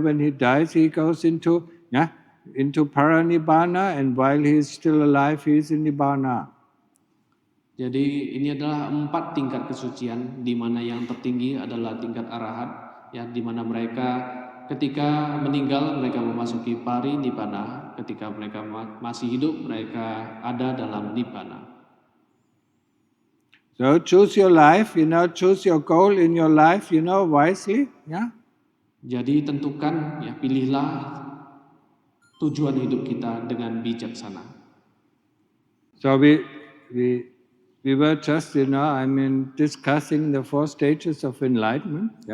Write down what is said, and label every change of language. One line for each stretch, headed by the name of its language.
English: When he dies, he goes into paranibbana, and while he is still alive, he is in nibbana.
Indonesian: Jadi ini adalah 4 tingkat kesucian, di mana yang tertinggi adalah tingkat arahat, di mana mereka ketika meninggal mereka memasuki parinibbana, ketika mereka masih hidup mereka ada dalam nibbana.
English: So choose your life, choose your goal in your life, wisely,
Indonesian: Jadi tentukan, pilihlah tujuan hidup kita dengan bijaksana.
English: So we were just, discussing the 4 stages of enlightenment.